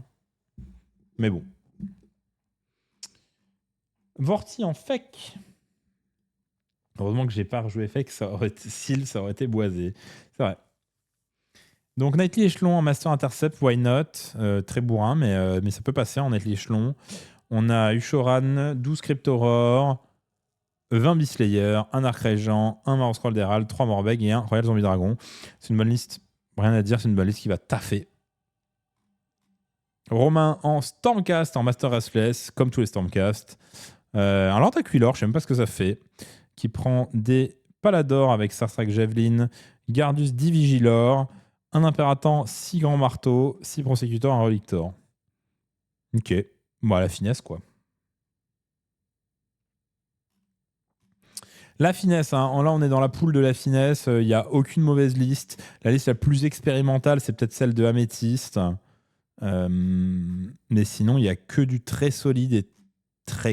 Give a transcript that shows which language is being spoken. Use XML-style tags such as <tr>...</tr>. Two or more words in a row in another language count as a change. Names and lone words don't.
<fr>Mais bon. Vorti en fake. Heureusement que j'ai pas rejoué fake, ça aurait été boisé. C'est vrai. Donc Nightly Échelon en Master Intercept,</fr> <en>why not?</en> <fr>Très bourrin, mais ça peut passer en Nightly Échelon. On a Ushoran, 12 Cryptoror, 20 Beastlayer, 1 Arc Régent, 1 Maro Scroll d'Herald, 3 Morbeg et 1 Royal Zombie Dragon. C'est une bonne liste. Rien à dire, c'est une bonne liste qui va taffer. Romain en Stormcast, en Master Restless, comme tous les Stormcast. Un Lord Aquilor, je sais même pas ce que ça fait, qui prend des Palador avec Starstruck Javelin, Gardus Divigilor, un Impératant, 6 Grands Marteaux, 6 Prosecutors, un Relictor. Ok, bon, la finesse quoi. La finesse, hein. Là on est dans la poule de la finesse, il n'y a aucune mauvaise liste. La liste la plus expérimentale, c'est peut-être celle de Améthyste. Mais sinon, il n'y a que du très solide et très connu aussi.</fr>